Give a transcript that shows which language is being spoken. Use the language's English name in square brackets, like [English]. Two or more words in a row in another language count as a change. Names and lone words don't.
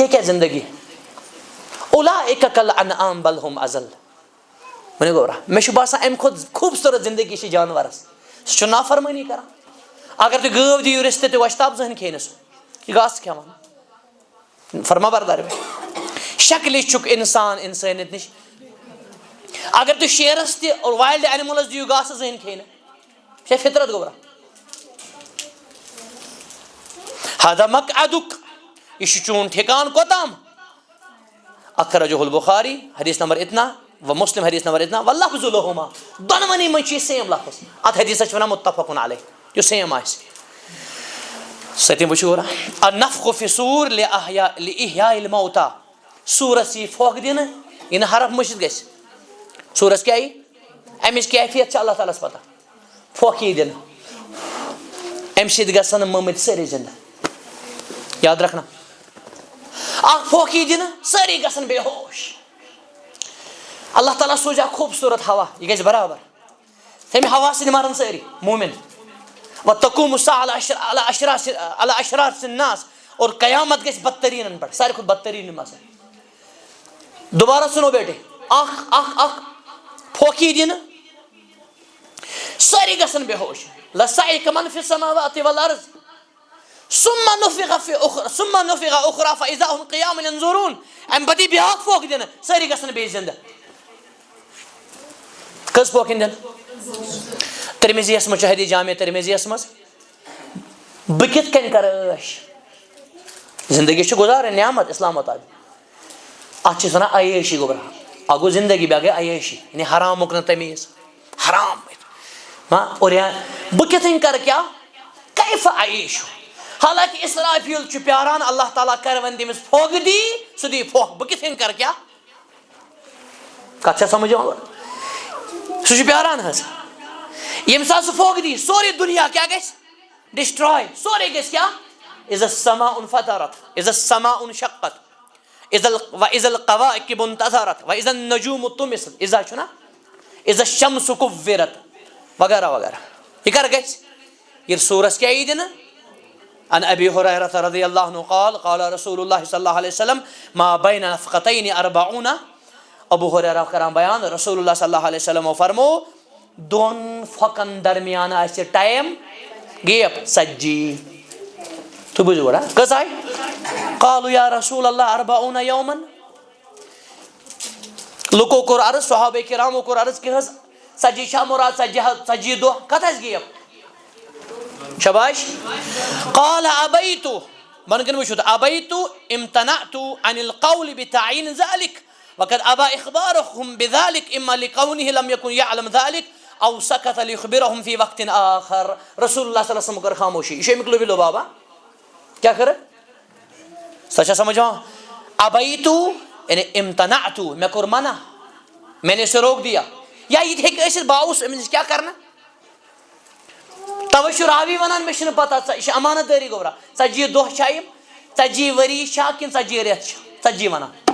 [Kashmiri] کیا زندگی [Arabic] اولئک کالانعام بل هم اضل [Kashmiri] وۄنۍ گوٚو مےٚ چھُ باسان اَمہِ کھۄتہٕ خوٗبصوٗرت زندگی چھِ جانورس سُہ چھُ نافرمٲنی کران اگر تُہۍ گٲو دِیِو رِستہٕ تہِ وۄشتاب زٕہٕنۍ کھیٚیہِ نہٕ سُہ یہِ گاسہٕ کھٮ۪وان فرما بردار شکلہِ چھُکھ اِنسان اِنسٲنیت نِش اگر تُہۍ شیرس تہِ اور [English] wild animals [Kashmiri] دِیِو گاسہٕ زٕہٕنۍ کھیٚیہِ نہٕ یہِ چھا فطرت گوٚبرا [Arabic] ہذا مقعدک [Kashmiri] یہ چون ٹھکان کوتام [Arabic] اخرجہ البخاری [Urdu] حدیث نمبر اتنا [Arabic] و مسلم [Urdu] حدیث نمبر اتنا [Arabic] واللفظ لہما [Kashmiri] دۄنوٕنی منٛز چھُ یہِ سیم لفظ اتھ حدیثس چھِ وَنان متفق علیہ یُس سیم آسہِ سٔتِم وٕچھو [Arabic] النفخ فی الصور لإحیاء الموتى [Kashmiri] سوٗرس یی پھۄکھ دِنہٕ یہِ نہٕ حرف مٔشِتھ گژھِ سوٗرس کیٛاہ یی اَمِچ کیفیت چھِ اللہ تعالیٰ ہس پتہ پھۄکھ یی دِنہٕ اَمہِ سۭتۍ گژھن نہٕ مٔمٕتۍ سٲری زندٕ [Urdu] یاد رکھنا [Kashmiri] اکھ پھۄکھ یی دِنہٕ سٲری گژھن بے ہوش اللہ تعالیٰ سوٗزِ اکھ خوٗبصوٗرت ہوا یہِ گژھِ برابر تَمہِ ہوا سۭتۍ مرن سٲری موٗمِن [Arabic] وتقوم الساعة على اشرار الناس [Kashmiri] اور قیامت گژھِ بدتریٖنن پٮ۪ٹھ ساروی کھۄتہٕ بدتریٖن یِم آسن دوبارہ [Urdu] سُنو بیٹے [Kashmiri] اکھ پھۄکھ یی دِنہٕ سٲری گژھن بے ہوش [Arabic] لصعق من في السماوات والارض ثم نفخ اخرى فاذا هم قيام ينظرون [Kashmiri] امہِ پتہٕ یی بیٛاکھ پھۄکھ دِنہٕ سٲری گژھن بیٚیہِ زندٕ کٔژ پھۄکھ یِن دِنہٕ ترمذیَس منٛز چھُ حدیث جامع ترمذیَس منٛز بہٕ کِتھ کٔنۍ کرٕ عٲش زندگی چھِ گُزارٕنۍ نعمت اسلام مطابق اتھ چھِ وَنان عیٲشی گوٚبرا اکھ گوٚو زندگی بیٛاکھ گٔے عیٲشی یعنی حرامُک نہٕ تمیٖز حرام اور بہٕ کِتھٕنۍ کرٕ کیٛاہ کیف عیٖش حالانکہ اسرافیل چھُ پیاران اللہ تعالیٰ کرِ وۄنۍ تٔمِس پھۄکھ دی سُہ دی پھۄکھ بہٕ کِتھ کٔنۍ کرٕ کیٛاہ کتھ چھا سمجھ یِوان سُہ چھُ پیاران حظ ییٚمہِ ساتہٕ سُہ پھۄکھ دی سورُے دُنیا کیٛاہ گژھِ ڈسٹراے سورُے گژھِ کیٛاہ [Arabic] اذا السماء انفطرت اذا السماء انشقت واذا الكواكب انتثرت واذا النجوم طمست [Kashmiri] اذا چھُنا [Arabic] اذا الشمس كورت [Kashmiri] وغیرہ وغیرہ یہ کر گژھِ ییٚلہِ سورس کیٛاہ یی دِنہٕ [Arabic] عن ابي هريرة رضي الله عنه قال قال رسول الله صلى الله عليه وسلم ما بين نفقتين 40 [Kashmiri] ابو ہریرہ کران بیان رسول اللہ [Arabic] صلی اللہ علیہ وسلم [Kashmiri] فرمو دۄن پھۄکن درمیان آسہِ [English] time gap [Kashmiri] 40 تُہۍ بوٗزِو گۄڈٕ کٔژ آیہِ [Arabic] قالوا یا رسول اللہ 40 يوما [Kashmiri] لُکو کوٚر عرض صحابہ کرامو کوٚر عرض کہِ حظ 40 چھا مُراد 40 دۄہ کتھ آسہِ گیپ شباش [Arabic] قال ابيت [Kashmiri] بنکن وٕچھو [Arabic] ابيت امتنعت عن القول بتعيين ذلك وقد ابى اخبارهم بذلك اما لكونه لم يكن يعلم ذلك او سكت ليخبرهم في وقت اخر [Kashmiri] رسول اللہ [Arabic] صلی اللہ علیہ وسلم [Kashmiri] کر خاموشی یہ چھُ امیُک لُبہِ لُبابا کیٛاہ کٔر سۄ چھا سمجھ یِوان ابيت یعنی امتنعت مےٚ کوٚر منع [Urdu] میں نے اسے روک دیا [Kashmiri] یا یہِ تہِ ہیٚکہِ ٲسِتھ بہٕ آوُس أمِس نِش کیٛاہ کرنہٕ توے چھُ راوی ونان مےٚ چھُنہٕ پتہ یہِ چھِ امانت دٲری گوٚبرا 40 دۄہ چھا یِم 40 ؤری چھا کِنہٕ 40 رٮ۪تھ چھِ 40 ونان